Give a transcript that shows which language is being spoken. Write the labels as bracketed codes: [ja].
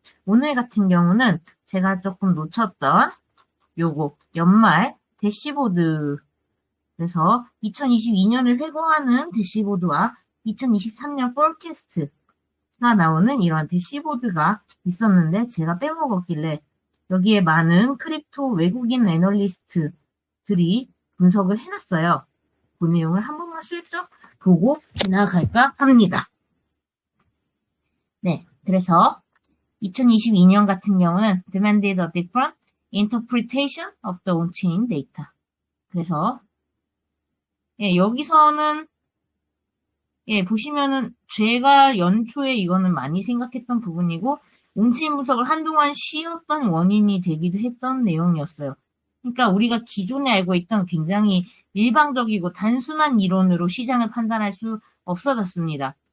[ko] 오늘 같은 경우는 제가 조금 놓쳤던 요거 연말 대시보드 그래서 2022년을 회고하는 대시보드와 2023년 포캐스트가 나오는 이러한 대시보드가 있었는데 제가 빼먹었길래 여기에 많은 크립토 외국인 애널리스트들이 분석을 해놨어요. 그 내용을 한 번만 슬쩍 보고 지나갈까 합니다. 네, 그래서 2022년 같은 경우는 [en] demanded a different interpretation of the on-chain data. [ko] 그래서 여기서는 보시면은 제가 연초에 이거는 많이 생각했던 부분이고 온체인 분석을 한동안 쉬었던 원인이 되기도 했던 내용이었어요. 그러니까 우리가 기존에 알고 있던 굉장히 일방적이고 단순한 이론으로 시장을 판단할 수 없어졌습니다.